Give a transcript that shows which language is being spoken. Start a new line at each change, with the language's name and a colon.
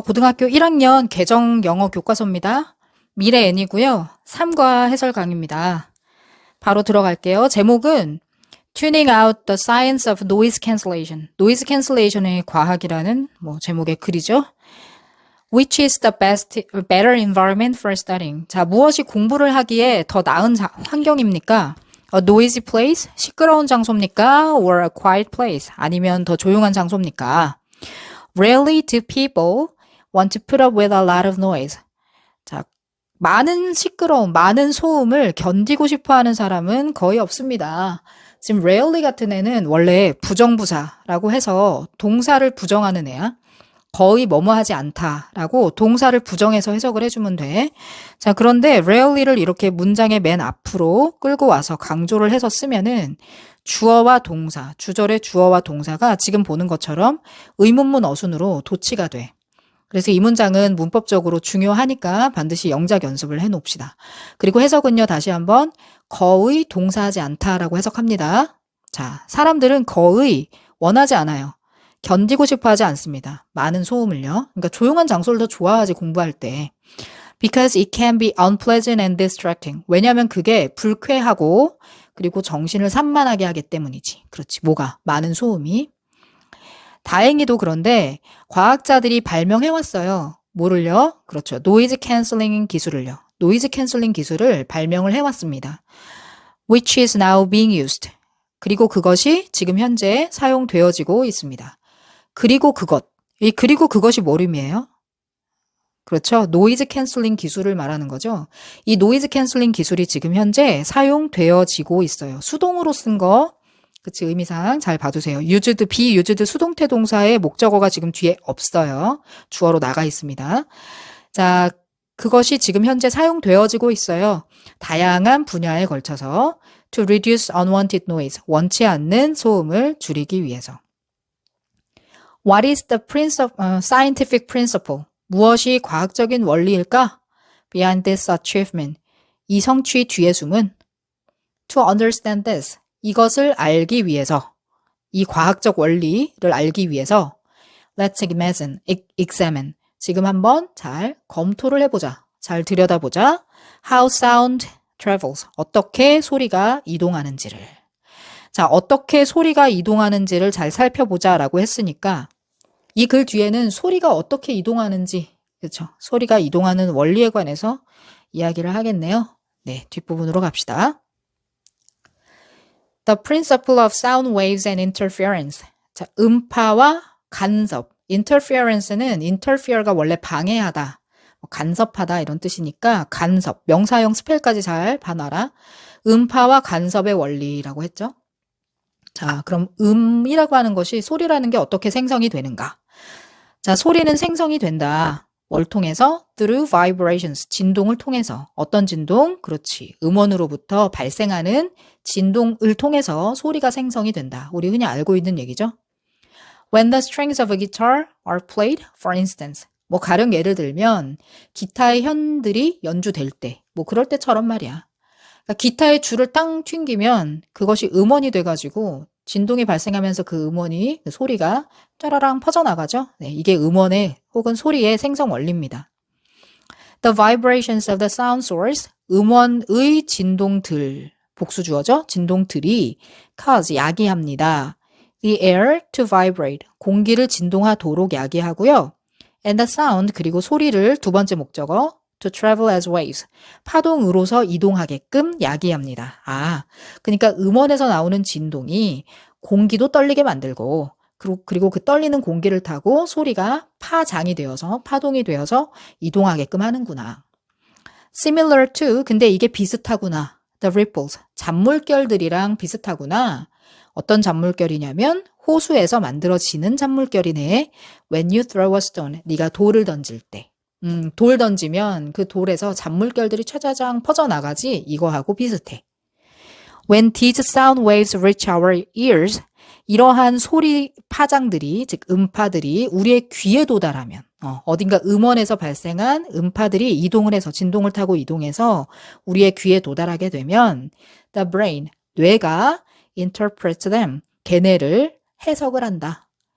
Korean: 고등학교 1학년 개정 영어 교과서입니다. 미래 N이고요. 3과 해설 강의입니다. 바로 들어갈게요. 제목은
English: Tuning out the science of noise cancellation.
Korean: 노이즈 캔슬레이션의 과학이라는 제목의 글이죠.
English: Which is the better environment for studying?
Korean: 자, 무엇이 공부를 하기에 더 나은 환경입니까?
English: A noisy place?
Korean: 시끄러운 장소입니까?
English: Or a quiet place?
Korean: 아니면 더 조용한 장소입니까?
English: Rarely do people want to put up with a lot of noise.
Korean: 자, 많은 시끄러움, 많은 소음을 견디고 싶어 하는 사람은 거의 없습니다. 지금 rarely 같은 애는 원래 부정부사라고 해서 동사를 부정하는 애야. 거의 뭐뭐 하지 않다라고 동사를 부정해서 해석을 해주면 돼. 자, 그런데 rarely를 이렇게 문장의 맨 앞으로 끌고 와서 강조를 해서 쓰면은 주어와 동사, 주절의 주어와 동사가 지금 보는 것처럼 의문문 어순으로 도치가 돼. 그래서 이 문장은 문법적으로 중요하니까 반드시 영작 연습을 해놓읍시다. 그리고 해석은요, 다시 한번 거의 동사하지 않다라고 해석합니다. 자, 사람들은 거의 원하지 않아요. 견디고 싶어 하지 않습니다. 많은 소음을요. 그러니까 조용한 장소를 더 좋아하지, 공부할 때.
English: Because it can be unpleasant and distracting.
Korean: 왜냐하면 그게 불쾌하고 그리고 정신을 산만하게 하기 때문이지. 그렇지. 뭐가? 많은 소음이. 다행히도 그런데 과학자들이 발명해왔어요. 뭐를요? 그렇죠. 노이즈 캔슬링 기술을요. 노이즈 캔슬링 기술을 발명을 해왔습니다.
English: Which is now being used.
Korean: 그리고 그것이 지금 현재 사용되어지고 있습니다. 그리고 그것이 뭘 의미해요? 그렇죠. 노이즈 캔슬링 기술을 말하는 거죠. 이 노이즈 캔슬링 기술이 지금 현재 사용되어지고 있어요. 수동으로 쓴 거, 그치, 의미상 잘 봐두세요. used, be used 수동태 동사의 목적어가 지금 뒤에 없어요. 주어로 나가 있습니다. 자, 그것이 지금 현재 사용되어지고 있어요. 다양한 분야에 걸쳐서
English: to reduce unwanted noise,
Korean: 원치 않는 소음을 줄이기 위해서.
English: What is the scientific principle?
Korean: 무엇이 과학적인 원리일까?
English: Behind this achievement.
Korean: 이 성취 뒤에 숨은
English: To understand this.
Korean: 이것을 알기 위해서, 이 과학적 원리를 알기 위해서
English: Let's examine.
Korean: 지금 한번 잘 검토를 해보자. 잘 들여다보자.
English: How sound travels.
Korean: 어떻게 소리가 이동하는지를. 자, 어떻게 소리가 이동하는지를 잘 살펴보자라고 했으니까 이 글 뒤에는 소리가 어떻게 이동하는지, 그렇죠? 소리가 이동하는 원리에 관해서 이야기를 하겠네요. 네, 뒷부분으로 갑시다.
English: The principle of sound waves and interference.
Korean: 자, 음파와 간섭. interference는 interfere가 원래 방해하다, 간섭하다 이런 뜻이니까 간섭, 명사형 스펠까지 잘 봐놔라. 음파와 간섭의 원리라고 했죠. 자, 그럼 음이라고 하는 것이, 소리라는 게 어떻게 생성이 되는가? 자, 소리는 생성이 된다. 뭘 통해서?
English: Through vibrations,
Korean: 진동을 통해서. 어떤 진동? 그렇지. 음원으로부터 발생하는 진동을 통해서 소리가 생성이 된다. 우리 흔히 알고 있는 얘기죠.
English: When the strings of a guitar are played, for instance.
Korean: 가령 예를 들면 기타의 현들이 연주될 때, 그럴 때처럼 말이야. 그러니까 기타의 줄을 땅 튕기면 그것이 음원이 돼가지고 진동이 발생하면서 그 음원이, 그 소리가 짜라랑 퍼져나가죠. 네, 이게 음원의 혹은 소리의 생성 원리입니다.
English: The vibrations of the sound source,
Korean: 음원의 진동들, 복수주어죠. 진동들이 cause, 야기합니다.
English: The air to vibrate,
Korean: 공기를 진동하도록 야기하고요.
English: And the sound,
Korean: 그리고 소리를 두 번째 목적어
English: to travel as waves,
Korean: 파동으로서 이동하게끔 야기합니다. 아, 그러니까 음원에서 나오는 진동이 공기도 떨리게 만들고, 그리고 그 떨리는 공기를 타고 소리가 파장이 되어서, 파동이 되어서 이동하게끔 하는구나.
English: Similar to,
Korean: 근데 이게 비슷하구나.
English: The ripples,
Korean: 잔물결들이랑 비슷하구나. 어떤 잔물결이냐면 호수에서 만들어지는 잔물결이네.
English: When you throw a stone,
Korean: 네가 돌을 던질 때. 돌 던지면 그 돌에서 잔물결들이 차자장 퍼져나가지, 이거하고 비슷해.
English: When these sound waves reach our ears,
Korean: 이러한 소리 파장들이, 즉 음파들이 우리의 귀에 도달하면, 어딘가 음원에서 발생한 음파들이 이동을 해서, 진동을 타고 이동해서 우리의 귀에 도달하게 되면
English: the brain,
Korean: 뇌가
English: interprets them,
Korean: 걔네를 해석을 한다.